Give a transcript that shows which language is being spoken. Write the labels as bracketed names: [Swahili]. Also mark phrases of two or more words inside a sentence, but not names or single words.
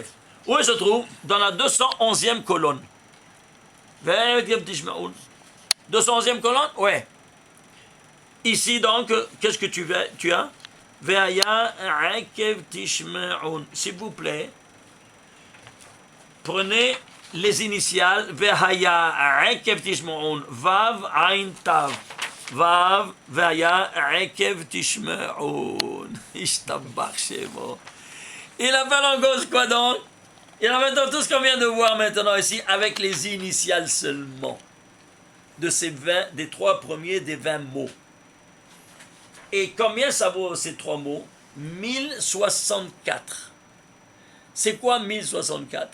[French] Où il se trouve? Dans la 211e colonne. 211e colonne? Ouais. Ici donc, qu'est-ce que tu as? [Hebrew] והיה עקב תשמעון. [French] S'il vous plaît, prenez les initiales. [Hebrew] והיה עקב תשמעון. וו עין תו. וו והיה עקב תשמעון. ישתבח שמו. [French] Il appelle en cause quoi donc? Il a maintenant tout ce qu'on vient de voir maintenant ici avec les initiales seulement de ces 20, des 3 premiers des 20 mots. Et combien ça vaut ces 3 mots? 1064. C'est quoi 1064?